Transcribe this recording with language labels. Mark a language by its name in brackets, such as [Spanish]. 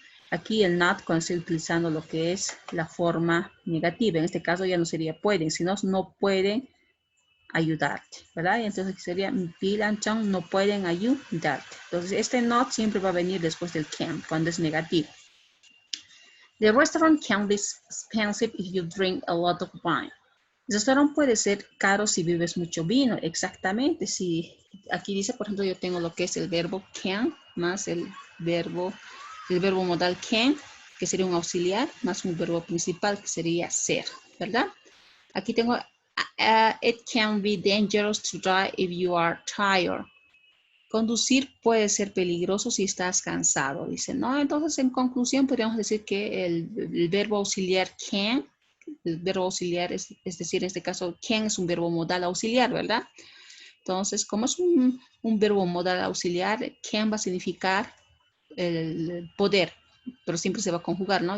[Spanish] Aquí el not cuando estoy utilizando lo que es la forma negativa. En este caso ya no sería pueden, sino no pueden ayudarte, ¿verdad? Y entonces aquí sería Bill and Tom no pueden ayudarte. Entonces este not siempre va a venir después del can, cuando es negativo. [English] The restaurant can be expensive if you drink a lot of wine. [Spanish] El restaurante puede ser caro si bebes mucho vino, exactamente. Si aquí dice, por ejemplo, yo tengo lo que es el verbo can más el verbo modal can, que sería un auxiliar, más un verbo principal, que sería ser, ¿verdad? Aquí tengo, [English] it can be dangerous to drive if you are tired. [Spanish] Conducir puede ser peligroso si estás cansado, dice, ¿no? Entonces, en conclusión, podríamos decir que el verbo auxiliar can, el verbo auxiliar, es decir, en este caso, can es un verbo modal auxiliar, ¿verdad? Entonces, como es un verbo modal auxiliar, can va a significar el poder, pero siempre se va a conjugar, ¿no?